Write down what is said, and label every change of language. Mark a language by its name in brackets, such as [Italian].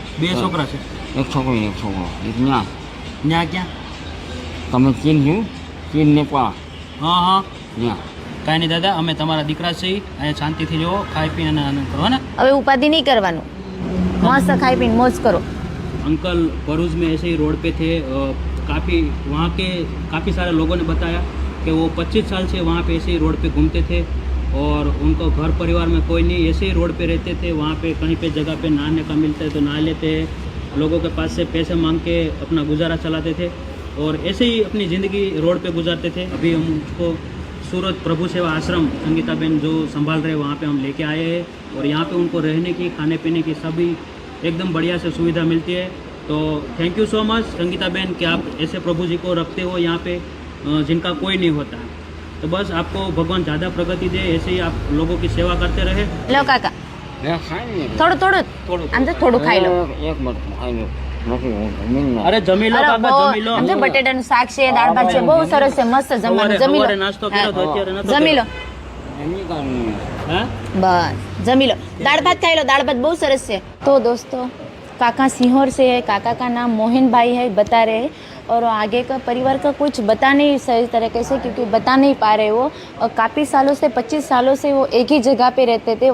[Gujarati] 2 છોકરા છે. એક છોકરો ને એક છોકરો. એક ત્યાં ત્યાં ક્યાં? તમે ચીન જોયું? ચીન નેપાળ હા હા. ત્યાં. કાંઈ નહીં દાદા, અમે તમારા દીકરા છીએ. અહીંયા શાંતિથી રહો, ખાઈ પીને અને આનંદ કરો ને. હવે ઉપાધિ નહીં કરવાનું, મસ્ત ખાઈ પીને મોજ કરો. [Hindi] अंकल भरूच में ऐसे ही रोड पे थे, वहाँ के काफ़ी सारे लोगों ने बताया कि वो 25 साल से वहाँ पे ऐसे ही रोड पे घूमते थे और उनको घर परिवार में कोई नहीं, ऐसे ही रोड पे रहते थे. वहाँ पे कहीं पे जगह पे नहाने का मिलता है तो नहा लेते हैं, लोगों के पास से पैसे मांग के अपना गुजारा चलाते थे और ऐसे ही अपनी ज़िंदगी रोड पे गुजारते थे. अभी हम उसको सूरत प्रभु सेवा आश्रम संगीताबेन जो संभाल रहे वहाँ पे हम लेके आए हैं और यहाँ पे उनको रहने की, खाने पीने की सभी एकदम बढ़िया से सुविधा मिलती है. तो thank you so much Sangitaben कि आप ऐसे प्रभु जी को रखते हो यहाँ पे जिनका कोई नहीं होता. तो बस आपको भगवान ज़्यादा प्रगति दे, ऐसे ही आप लोगों की सेवा करते रहे. [Gujarati] લો કાકા, એ ખાઈ લે. થોડું આમ તો થોડું ખાઈ લો. એક મિનિટ ખાઈ લો. નથી હું જમીન ના. અરે જમી લો અરે કાકા, બહુ જમી લો. આમ તો બટેટાનું શાક છે, દાળ ભાત છે, બહુ સરસ છે, મસ્ત જમવાનું. સવારે લો, નાસ્તો કર્યો તો અત્યારે નતો જમી લો. એની કારણે હા. बस जमी लो, दाल भात खाई लो, [Hindi] दाल भात बहुत सरस है. तो दोस्तों काका सीहोर से है, काका का नाम मोहन भाई है, बता रहे हैं. और आगे का परिवार का कुछ बता नहीं सही तरीके से, क्योंकि बता नहीं पा रहे वो. और काफ़ी सालों से 25 सालों से वो एक ही जगह पे रहते थे.